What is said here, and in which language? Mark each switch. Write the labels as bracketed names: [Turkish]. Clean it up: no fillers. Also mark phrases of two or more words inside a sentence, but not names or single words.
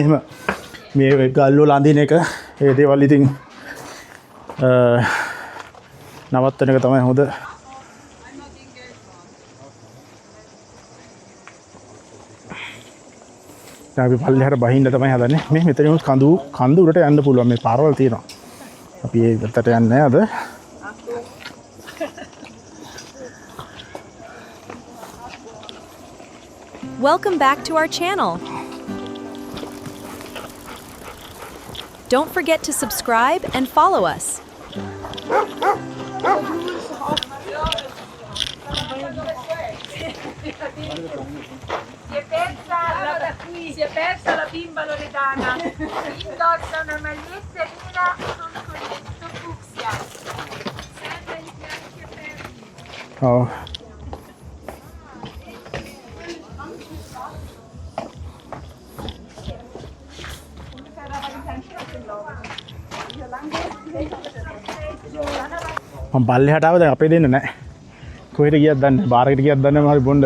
[Sinhala] එහෙම මේ ගල් වල අඳින එක ඒ දේවල් ඉතින් නවත්තන එක තමයි හොඳ. අපි පල්ලෙහාට බහින්න තමයි හදන්නේ. මේ මෙතන උත් කඳු උඩට යන්න පුළුවන්. මේ පාරවල් තියෙනවා. අපි ඒ පැත්තට යන්නේ නැහැ අද. [English] Welcome back to our channel. Don't forget to subscribe and follow us. [Italian] Si è persa la bimba loredana. Indossa una maglietta nera con colletto fucsia. Sembra i fianchi aperti. [Sinhala] ඔව්. මම පල්ලෙහාට ආව දැන් අපේ දෙන්න නැහැ. කොහෙට ගියත් දන්නේ නැහැ. බාරකට ගියත් දන්නේ නැහැ. මම බොණ්ඩ.